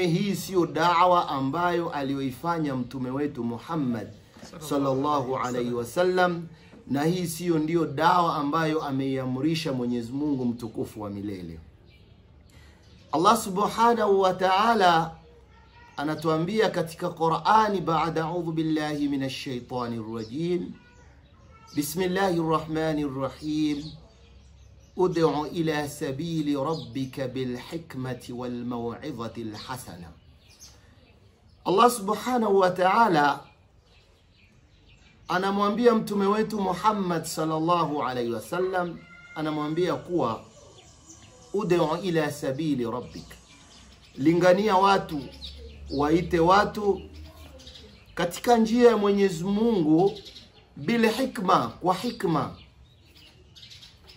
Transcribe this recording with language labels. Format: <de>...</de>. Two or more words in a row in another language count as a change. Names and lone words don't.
<sw>Hii sio da'wa ambayo aliyoifanya mtume wetu Muhammad</sw> <ar>صلى الله عليه وسلم,</ar> <sw>na hii sio ndio da'wa ambayo ameiamrisha Mwenyezi Mungu mtukufu wa milele. Allah</sw> <ar>سبحانه وتعالى</ar> <sw>anatuambia katika Qur'ani baada</sw> <ar>أعوذ بالله من الشيطان الرجيم. بسم الله الرحمن الرحيم. ادع إلى سبيل ربك بالحكمة والموعظة الحسنة.</ar> <sw>Allah</sw> <ar>سبحانه وتعالى</ar> <sw>anamwambia mtume wetu Muhammad</sw> <ar>صلى الله عليه وسلم,</ar> <sw>anamwambia kuwa</sw> <ar>ادع إلى سبيل ربك,</ar> <sw>lingania watu, waite watu katika njia ya Mwenyezi Mungu, bila hikma, kwa hikma.</sw>